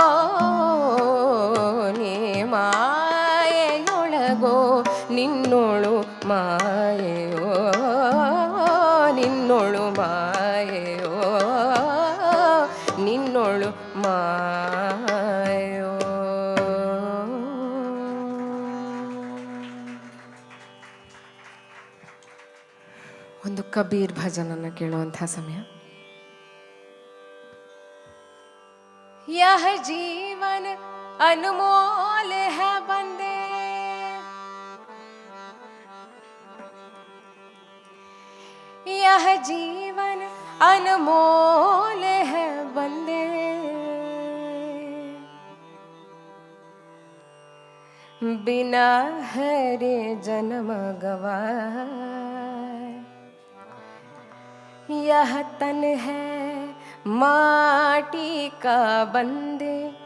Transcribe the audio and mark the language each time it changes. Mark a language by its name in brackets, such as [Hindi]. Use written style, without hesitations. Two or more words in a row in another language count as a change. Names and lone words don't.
[Kannada] ನೀ ಮಾಯೆಯೊಳಗೋ ನಿನ್ನೋಳು ಮಾಯೆಯೋ ನಿನ್ನೋಳು ಮಾಯೆಯೋ ನಿನ್ನೋಳು ಮಾಯೋ. ಒಂದು ಕಬೀರ್ ಭಜನನ್ನು ಕೇಳುವಂತಹ ಸಮಯ. [Hindi] यह जीवन अनमोल है बंदे यह जीवन अनमोल है बंदे बिना हरे जन्म गवाए यह तन है माटी का बंदे